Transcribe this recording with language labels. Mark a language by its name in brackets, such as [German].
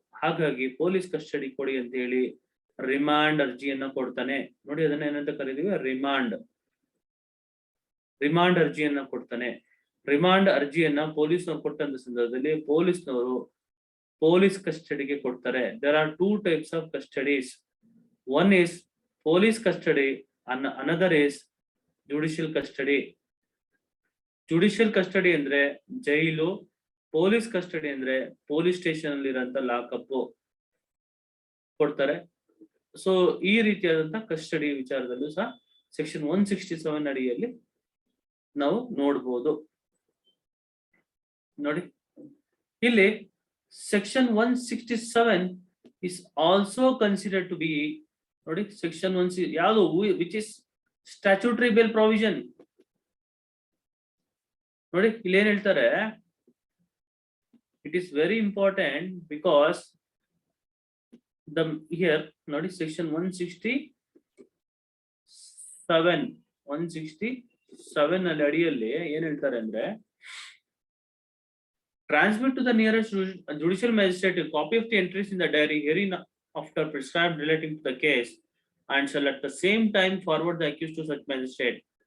[Kannada] ಹಾಗಾಗಿ police custody ಕೊಡಿ ಅಂತ ಹೇಳಿ ರಿಮಾಂಡ್ ಅರ್ಜಿಯನ್ನ ಕೊಡ್ತಾನೆ. ನೋಡಿ ಅದನ್ನ ಏನಂತ ಕರೀತೀವಿ, ರಿಮಾಂಡ್ ಅರ್ಜಿಯನ್ನ ಕೊಡ್ತಾನೆ. ರಿಮಾಂಡ್ ಅರ್ಜಿಯನ್ನ ಪೊಲೀಸ್ನವ್ರು ಕೊಟ್ಟಂತ ಸಂದರ್ಭದಲ್ಲಿ ಪೊಲೀಸ್ನವರು ಪೊಲೀಸ್ ಕಸ್ಟಡಿಗೆ ಕೊಡ್ತಾರೆ. [English] There are 2 types of custodies. One is police custody and another is judicial custody. [Kannada] Judicial custody ಅಂದ್ರೆ ಜೈಲು, ಪೊಲೀಸ್ ಕಸ್ಟಡಿ ಅಂದ್ರೆ ಪೊಲೀಸ್ ಸ್ಟೇಷನ್ ಅಲ್ಲಿ ಇರೋಂತ ಲಾಕಪ್ ಕೊಡ್ತಾರೆ. ಸೊ ಈ ರೀತಿಯಾದಂತ ಕಸ್ಟಡಿ ವಿಚಾರದಲ್ಲೂ ಸಹ ಸೆಕ್ಷನ್ 167 ಅಡಿಯಲ್ಲಿ ನಾವು ನೋಡ್ಬೋದು. ನೋಡಿ ಇಲ್ಲಿ [English] section 167 is also considered to be, [Kannada] ನೋಡಿ ಸೆಕ್ಷನ್ 1 ಯಾವುದು, [English] Which is statutory bail provision. [Kannada] ನೋಡಿ ಇಲ್ಲಿ ಏನ್ ಹೇಳ್ತಾರೆ, [English] it is very important because here [Kannada] ನೋಡಿ ಸೆಕ್ಷನ್ 167 ಅಲ್ಲಿ ಅಡಿಯಲ್ಲಿ ಏನ್ ಹೇಳ್ತಾರೆ ಅಂದ್ರೆ, [English] transmit to the nearest judicial magistrate a copy of the entries in the diary hereinafter prescribed relating to the case and shall at the same time forward the accused to such magistrate.